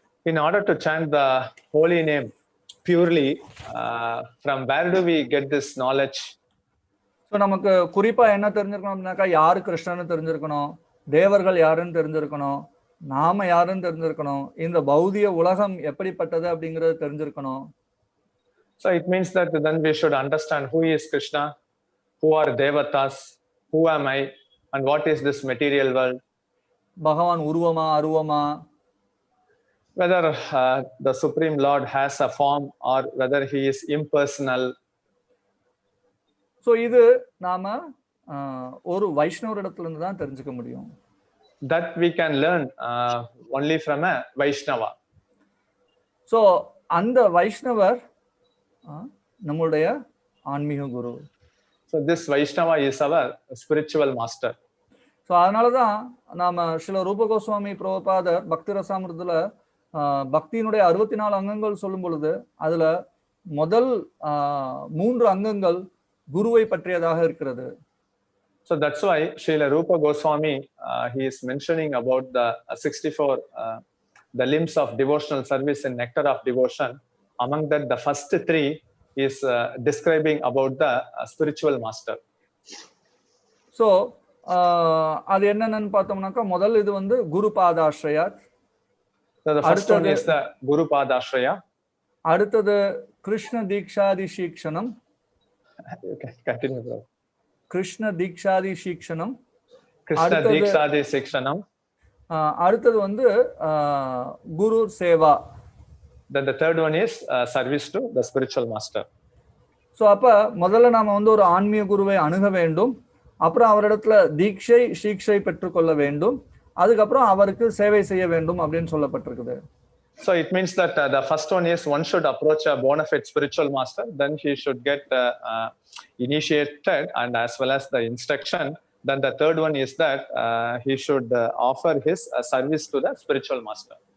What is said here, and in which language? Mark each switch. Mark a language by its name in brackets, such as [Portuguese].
[English] In order to chant the holy name purely, from where do we get this knowledge? [Tamil] So நமக்கு குறிப்பா என்ன தெரிஞ்சிருக்கணும் அப்படின்னாக்கா யாரு கிருஷ்ணன்னு தெரிஞ்சிருக்கணும், தேவர்கள் யாருன்னு தெரிஞ்சிருக்கணும், நாம யாருன்னு தெரிஞ்சிருக்கணும், இந்த பௌதிக உலகம் எப்படிப்பட்டது அப்படிங்கறது தெரிஞ்சிருக்கணும். [English] So it means that then we should understand who is Krishna, who are devatas, who am I, and what is this material world. [Tamil] பகவான் உருவமா அருவமா, [English] whether the Supreme Lord has a form or whether he is impersonal. [Tamil] So இது நாம ஒரு வைஷ்ணவரிடத்துல இருந்து தான் தெரிஞ்சுக்க முடியும். [English] That we can learn only from a Vaishnava. [Tamil] So அந்த வைஷ்ணவர் நம்மளுடைய ஆன்மீக குரு. [English] So this Vaishnava is our spiritual master. [Tamil] So அதனாலதான் நாம ஸ்ரீல ரூப கோஸ்வாமி பிரபுபாதர் பக்தி ரசாமிர்தத்துல பக்தியினுடைய 64 அங்கங்கள் சொல்லும் பொழுது அதுல முதல் 3 அங்கங்கள் குருவை பற்றியதாக இருக்கிறது. [English] So that's why Srila Rupa Goswami he is mentioning about the 64 the limbs of devotional service in Nectar of Devotion. Among that, the first 3 is describing about the spiritual master. [Tamil] So அது என்னன்னு பார்த்தோம்னாக்கா முதல் இது வந்து குரு பாதாஸ்ரயா. [English] So the first one is the Guru Padashraya. [Tamil] அடுத்தது Krishna தீக்ஷாதி சீக்ஷனம். [English] Continue, bro. [Tamil] Krishna தீக்ஷாதி சீக்ஷனம். [English] Krishna Dikshadi Sikshanam. [Tamil] அடுத்தது வந்து குரு Seva. [English] Then the third one is service to the spiritual master. [Tamil] So அப்ப முதல்ல நாம வந்து ஒரு ஆன்மீக குருவை அணுக வேண்டும், அப்புறம் அவரிடத்துல தீட்சை சீக்ஷை பெற்றுக்கொள்ள வேண்டும், அதுக்கப்புறம் அவருக்கு சேவை செய்ய வேண்டும் அப்படின்னு சொல்லப்பட்டிருக்குது. [English] So it means that the first one is one should approach a bona fide spiritual master, then he should get initiated and as well as the instruction. Then the third one is that he should offer his service to the spiritual master.